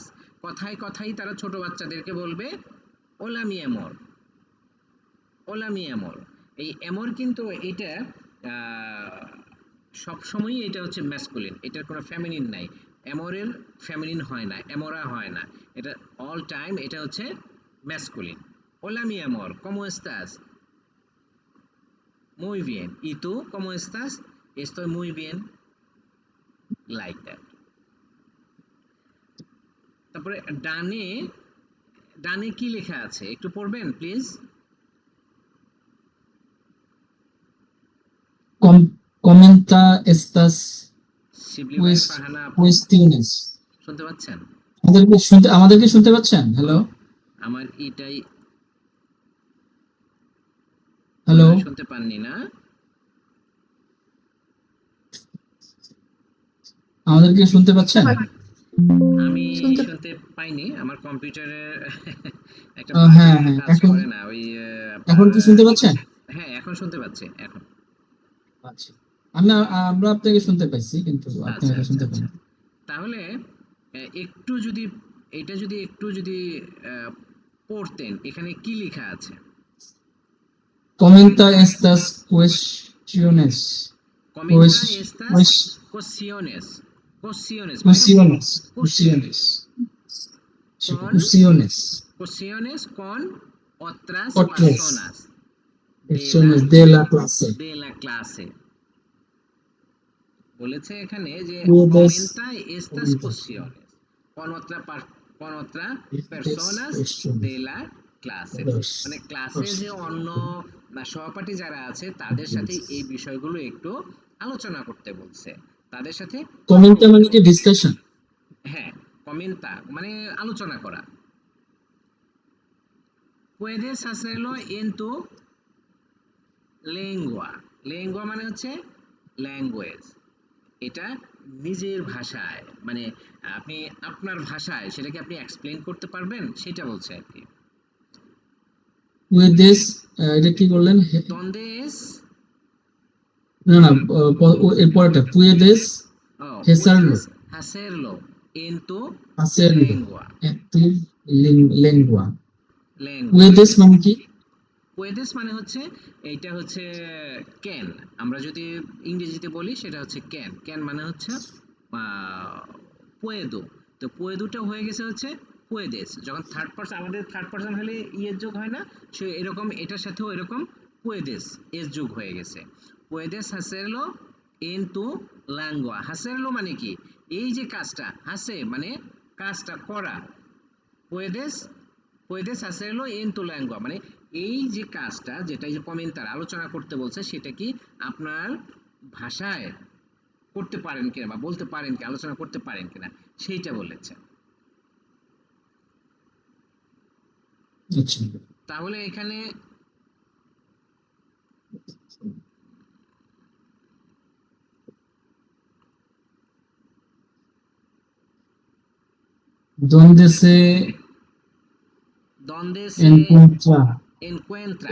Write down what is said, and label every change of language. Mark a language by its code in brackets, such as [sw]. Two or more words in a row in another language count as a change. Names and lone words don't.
[bn] কথায় কথায় তারা ছোট বাচ্চাদেরকে বলবে [es] hola mi amor, hola mi amor. [bn] এই আমর কিন্তু এটা সব সময়ই এটা হচ্ছে ম্যাসকুলিন, এটার কোনো ফেমিনিন নাই। আমরের ফেমিনিন হয় না, এমরা হয় না, এটা [en] all time [bn] এটা হচ্ছে ম্যাসকুলিন। [es] hola mi amor, cómo estás? Muy bien. ¿Y tú cómo estás? Estoy muy bien. [en] Like that. [bn] তারপরে ডানে, ডানে কি লেখা আছে একটু পড়বেন প্লিজ? [es] Comenta estas [bn] শিবলি ভাই, ফারহানা আপু, [es] cuestiones. [bn] শুনতে পাচ্ছেন? আমাদেরকে শুনতে পাচ্ছেন? হ্যালো, আমার এটাই মনে হ্যালো, হয় শুনতে পাননি না? আমাদেরকে শুনতে পাচ্ছেন? আমি শুনতে শুনতে পাইনি, আমার কম্পিউটারে একটা হ্যাঁ বাগ হ্যাঁ, কাজ এখন করে না ওই আপনার এখন কি শুনতে পাচ্ছেন? হ্যাঁ এখন শুনতে পাচ্ছি এখন। আচ্ছা, আমরা আপনাকে শুনতে পাইছি, কিন্তু আপনি আচ্ছা হয়তো আচ্ছা শুনতে আচ্ছা, পান। তাহলে একটু যদি এটা যদি একটু যদি পড়তেন, এখানে কি লেখা আছে? [es] Comenta estas cuestiones. কমেন্টা estas Cues- cuestiones, cuestiones মানে cuestiones. [bn] কোশ্চেন, [es] Cuestiones. Sí, con cuestiones. cuestiones con otras Otras personas personas de la clase. de la clase। [bn] বলেছে এখানে যে [es] Puedes comenta estas comentar cuestiones con otra con otra estas personas de cuestiones. la clase। Dos. [bn] মানে ক্লাসে [es] Dos. [bn] যে অন্য সহপাঠী যারা আছে তাদের সাথে এই বিষয়গুলো একটু আলোচনা করতে বলছে, তাদের সাথে তর্ক [es] Comenta [bn] করতে মানে কি বলছে। ডিসকাশন? হ্যাঁ, কমেন্তা মানে আলোচনা করা। [es] puedes hacerlo en tu lengua, [bn] lengua মানে হচ্ছে ল্যাঙ্গুয়েজ, এটা নিজের ভাষায়, মানে আপনি আপনার ভাষায় সেটাকে আপনি এক্সপ্লেইন করতে পারবেন, সেটা বলছে আর কি। Puedes এটা কি বললেন? [es] donde es, [bn] না না, এর পরেরটা [es] puedes hacerlo. puedes hacerlo en tu Hacerlo lengua, en tu lengua. lengua। [bn] Puedes মানে কি? puedes মানে হচ্ছে এইটা হচ্ছে ক্যান, আমরা যদি ইংরেজিতে বলি সেটা হচ্ছে ক্যান, ক্যান মানে হচ্ছে পুয়েদো। তো পুয়েদোটা হয়ে গেছে হচ্ছে পুয়েদেস, যখন থার্ড পারসন, আমাদের থার্ড পারসন হলে ইয়ের যোগ হয় না, সে এরকম এটার সাথেও এরকম পুয়েদেস এস যোগ হয়ে গেছে। [es] puedes hacerlo en tu lengua. hacerlo [bn] মানে কি? এই যে কাজটা, হাসে মানে কাজটা করা, [es] puedes, puedes hacerlo en tu lengua [bn] মানে এই যে কাজটা, যেটা এই যে কমেন্টার আলোচনা করতে বলছে, সেটা কি আপনার ভাষায় করতে পারেন কিনা বা বলতে পারেন কি, আলোচনা করতে পারেন কিনা, সেইটা বলেছে। আচ্ছা, তাহলে এখানে [es] donde se donde se encuentra encuentra,